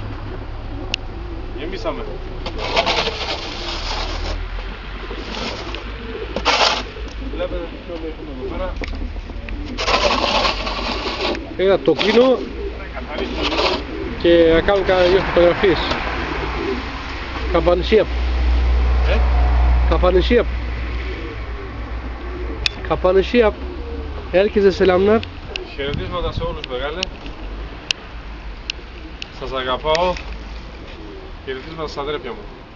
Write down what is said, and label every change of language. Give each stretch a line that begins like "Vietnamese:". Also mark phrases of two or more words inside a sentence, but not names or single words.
Greek: Γεμίσαμε. Βλέπετε τι όλοι έχουμε εδώ πέρα. Πήγα το κλείνω Καθαρίσουμε λίγο. και να κάνω δύο φωτογραφίες.
Turkish: Kapanışı yap. Kapanışı yap. Kapanışı yap. Herkese selamlar.
Greek: Χαιρετίσματα σε όλους μεγάλε. Σας αγαπάω. Χαιρετίσματα στα αδέρφια μου.